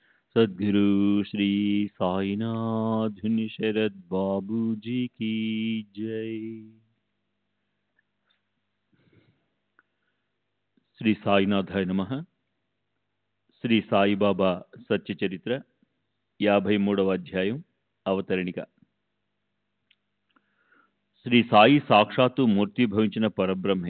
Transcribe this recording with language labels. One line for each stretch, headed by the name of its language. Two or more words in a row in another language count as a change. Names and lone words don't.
Hindi: सद्गुरु श्री साईनाथ शरद बाबू जी की जय।
Telugu: శ్రీ సాయినాథాయ నమః. శ్రీ సాయిబాబా సత్య చరిత్ర 53వ అధ్యాయం అవతరణిక. శ్రీ సాయి సాక్షాత్తు మూర్తిభవించిన పరబ్రహ్మే.